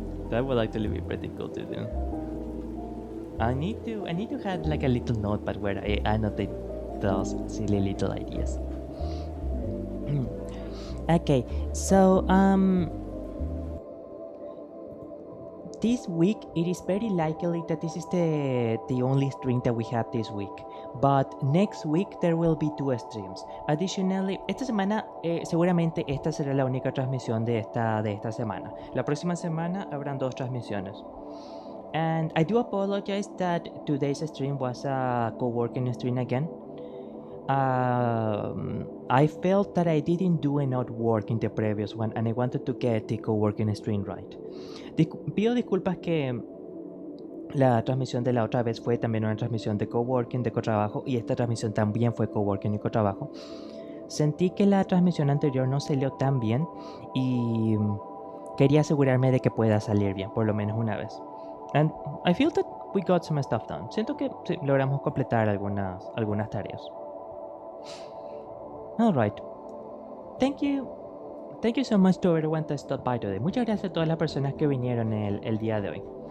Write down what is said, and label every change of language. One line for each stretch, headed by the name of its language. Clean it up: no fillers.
English: That would actually be pretty cool to do. I need to have like a little notepad where I annotate those silly little ideas. Okay, so this week it is very likely that this is the only stream that we have this week, but next week there will be 2 streams.
Spanish: Additionally, esta semana seguramente esta será la única transmisión de esta semana. La próxima semana habrán 2 transmisiones.
English: And I do apologize that today's stream was a co-working stream again. I felt that I didn't do enough work in the previous one and I wanted to get the co-working stream right.
Spanish: Pido disculpas que la transmisión de la otra vez fue también una transmisión de coworking, de cotrabajo, y esta transmisión también fue coworking y cotrabajo. Sentí que la transmisión anterior no salió tan bien y quería asegurarme de que pueda salir bien, por lo menos una vez.
English: And I feel that we got some stuff done.
Spanish: Siento que sí, logramos completar algunas tareas.
English: Alright. Thank you so much to everyone that stopped by today.
Spanish: Muchas gracias a todas las personas que vinieron el día de hoy.